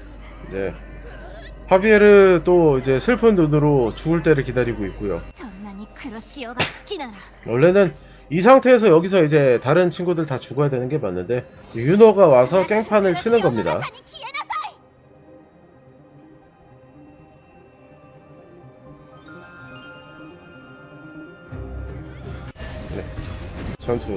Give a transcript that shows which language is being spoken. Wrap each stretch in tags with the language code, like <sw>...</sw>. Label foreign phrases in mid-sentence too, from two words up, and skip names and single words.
<ko>이제 하비에르 또 이제 슬픈 눈으로 죽을 때를 기다리고 있고요.</ko> <ja>そんなに黒潮が好きなら</ja> <ko>원래는 이 상태에서 여기서 이제 다른 친구들 다 죽어야 되는 게 맞는데 윤호가 와서 깽판을 치는 겁니다.</ko> <ja>中に消えなさい</ja> <ko>전투.</ko>